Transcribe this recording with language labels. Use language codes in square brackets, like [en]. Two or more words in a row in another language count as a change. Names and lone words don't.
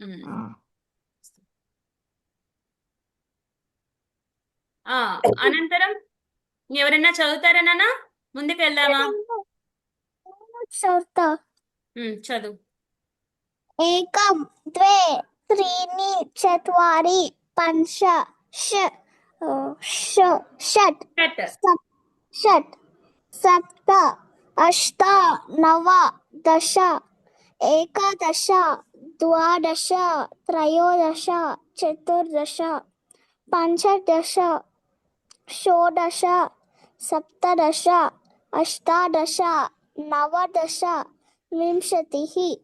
[te] అనంతరం ఎవరైనా చదువుతారా నాన్న? ముందుకు వెళ్దామా? చదువు. [sa] ఏకం ద్వే త్రీణి చత్వారి పంచ షట్ షట్, षट् सप्त अष्ट नव दश एकादश द्वादश त्रयोदश चतुर्दश पञ्चदश षोडश सप्तदश अष्टादश नवदश विंशतिः